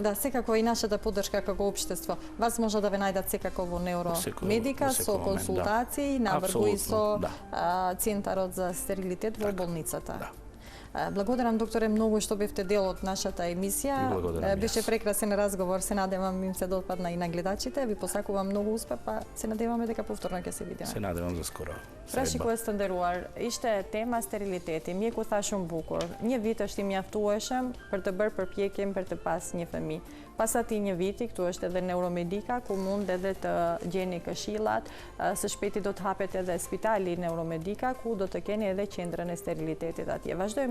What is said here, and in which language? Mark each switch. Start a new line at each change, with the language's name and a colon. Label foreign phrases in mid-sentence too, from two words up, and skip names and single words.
Macedonian: Да, секако и нашата поддршка како општество. Вас може да ве најдат секако во Неуромедика со консултации, наврву и со Центарот за стерилитет во болницата. Да. Благодарам, докторе, многу што бевте дел од нашата емисија. Беше прекрасен разговор, се надевам им се допадна и на гледачите. Ви посакувам многу успех, па се надеваме дека повторно ќе се видиме. Се надевам за скоро. Праши кој стандеруар,
Albanian: ishte tema steriliteti, mjeku tha shumë bukur. Një vit është i mjaftueshëm për të bërë përpjekjen për të pas një fëmijë. Pas atij një viti, këtu është edhe Neuromedika, ku mund edhe të gjeni këshillat. Së shpejti do të hapet edhe spitali Neuromedika, ku do të keni edhe qendrën e sterilitetit atje.